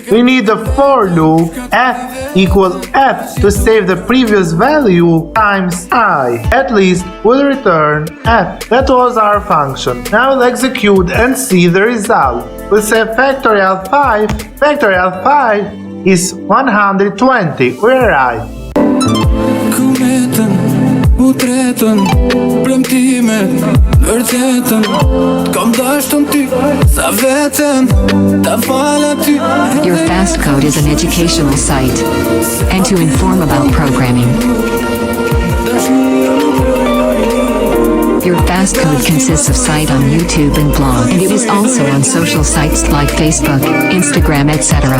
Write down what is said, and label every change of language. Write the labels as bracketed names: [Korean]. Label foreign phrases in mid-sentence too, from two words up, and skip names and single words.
[English] We need the for loop f equal f to save the previous value times I. At least we'll return f. That was our function. Now we'll execute and see the result. We'll say factorial 5. Factorial 5 is 120. We're right. [Albanian] U tretën, premtimet, vërtetën Kam dashtën ty, sa vetën, ta fala ty [English] Your Fast Code is an educational site and to inform about programming. Your Fast Code consists of site on YouTube and blog, and it is also on social sites like Facebook, Instagram, etc.